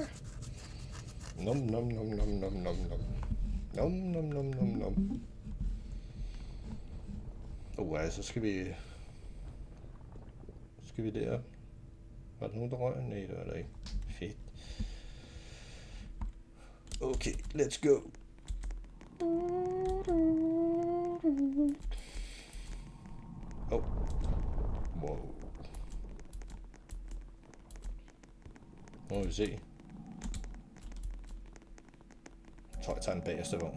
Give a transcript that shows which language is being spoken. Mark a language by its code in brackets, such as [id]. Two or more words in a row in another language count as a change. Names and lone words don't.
[da] Nom, nom, nom, nom, nom, nom, nom. Nom, nom, nom, nom, nom. Så skal vi der. Var der nogen, der røg? Nej, det var der ikke. Fedt. [en] Okay, let's go. Oh. [da] Wow. Nu må vi se. Jeg tror, jeg tager den bagerste vogn.